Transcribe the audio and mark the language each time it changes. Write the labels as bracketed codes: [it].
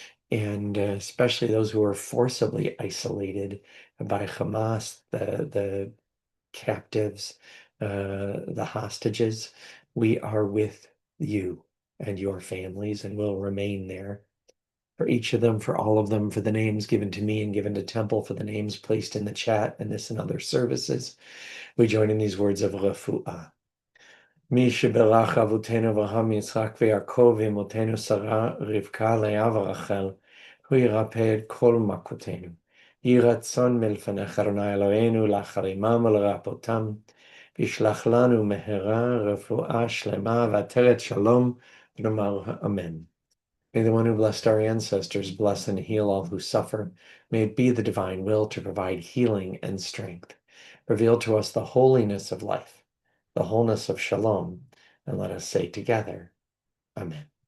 [en] And especially those who are forcibly isolated by Hamas, the captives, the hostages. We are with you and your families and will remain there. For each of them, for all of them, for the names given to me and given to Temple, for the names placed in the chat and this and other services, we join in these words of refuah. [he] מי שברך אבותינו אברהם יצחק ויעקב ואמותינו שרה רבקה לאה ורחל, הוא ירפא את כל מכותינו. יהי רצון מלפניך אדוני אלוהינו להחרימם ולרפאותם, וישלח לנו מהרה רפואה שלמה ועטרת שלום, ונאמר אמן. [en] May the one who blessed our ancestors bless and heal all who suffer. May it be the divine will to provide healing and strength. Reveal to us the holiness of life, the wholeness of shalom, and let us say together, Amen.